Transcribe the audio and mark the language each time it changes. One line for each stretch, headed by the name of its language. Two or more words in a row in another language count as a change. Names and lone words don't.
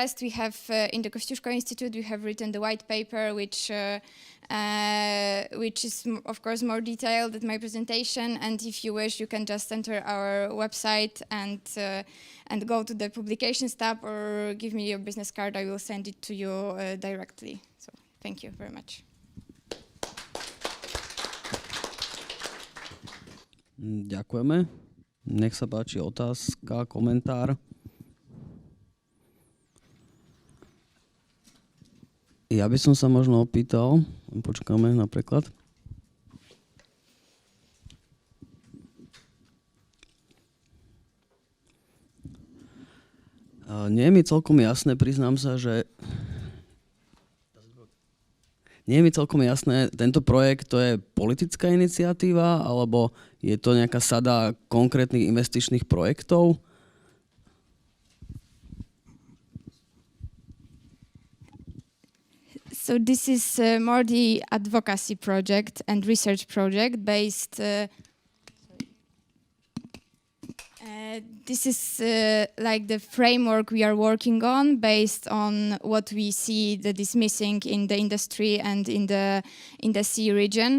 English: We have, in the Kościuszko Institute, we have written the white paper, which is, of course, more detailed than my presentation. And if you wish, you can just enter our website and go to the publications tab, or give me your business card. I will send it to you directly. So thank you very much.
Slovak: Ďakujeme. Nech sa páči otázka, komentár. Ja by som sa možno opýtal, počkáme na preklad. Nie je mi celkom jasné, priznám sa, že nie je mi celkom jasné, tento projekt to je politická iniciatíva, alebo je to nejaká sada konkrétnych investičných projektov?
English: So this is more the advocacy project and research project based. This is like the framework we are working on, based on what we see that is missing in the industry and in the sea region.